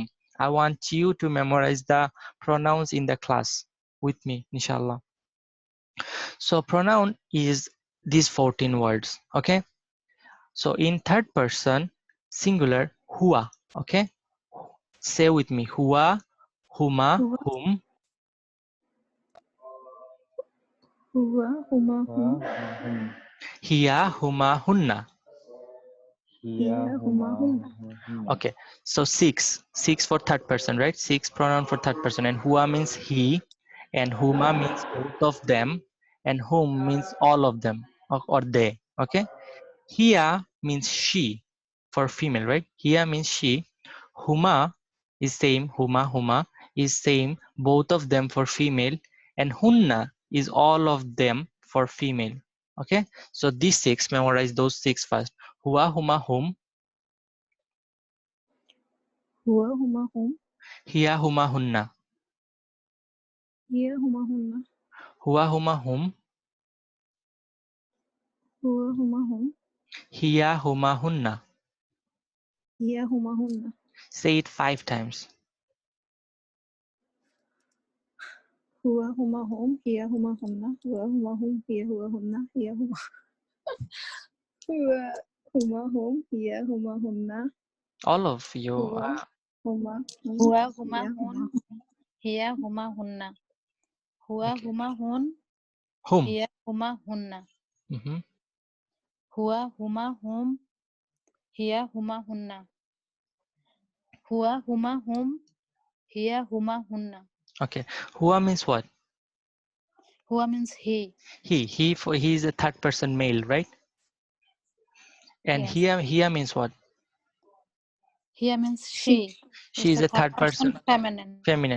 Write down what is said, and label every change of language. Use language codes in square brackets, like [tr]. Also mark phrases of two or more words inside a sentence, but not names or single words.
[en] I want you to memorize the pronouns in the class with me, inshallah. So pronoun is these 14 words, okay? So in third person, singular, hua, okay? Say with me, hua, [ar] huma, Huwa, hum, هو، هما، هم. هي، هما, hunna. هي، هما، هن. [en] Okay, so six for third person, right? Six pronoun for third person, and hua means he, and huma means both of them, and whom means all of them, or they. Okay, hiya means she for female, right? Hiya means she. Huma is same. Huma is same. Both of them for female, and hunna is all of them for female. Okay, so these six, memorize those six first. [ar] Hua, هما، هم. هو، هما، هم. هي، هما، هن. هي، هما، هن. هو، هما، هم. هو، هما، هم. هي، هما، هن. هي، هما، هن. [en] Say it 5 times. [ar] هو، هما، هم. هي، هما، هن. هو، هما، هم. هي، هو، هن. هي، هما. هو، هما، هم. هي، هما, hunna. [en] All of you. [ar] هو، هما، هم. هو هما Hiya, hun, huma. هي هما هن. هو [en] Okay. [ar] هما هن, [en] Whom? [ar] هي هما هن. Mhm. هو هما هم، هي هما هن. هو هما هم، هي هما هن. [en] Okay. Hua means what? Huwa means he. He is a third person male, right? And Yes. hiya means what? Hiya means She. She It's is a a third third person person feminine. feminine.